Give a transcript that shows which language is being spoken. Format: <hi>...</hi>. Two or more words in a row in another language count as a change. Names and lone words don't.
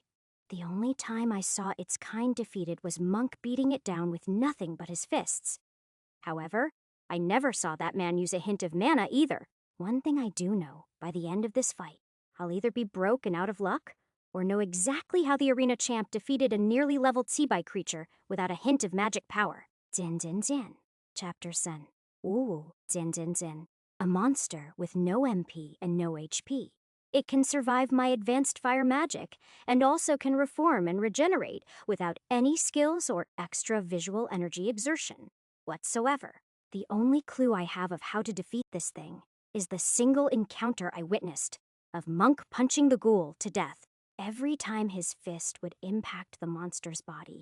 <en>The only time I saw its kind defeated was Monk beating it down with nothing but his fists. However, I never saw that man use a hint of mana either. One thing I do know, by the end of this fight, I'll either be broke and out of luck, or know exactly how the arena champ defeated a nearly leveled Tsibai creature without a hint of magic power. Zin Zin Zin. Chapter Sen. Ooh, Zin Zin Zin. A monster with no MP and no HP. It can survive my advanced fire magic, and also can reform and regenerate without any skills or extra visual energy exertion whatsoever. The only clue I have of how to defeat this thing is the single encounter I witnessed of Monk punching the ghoul to death every time his fist would impact the monster's body.</en>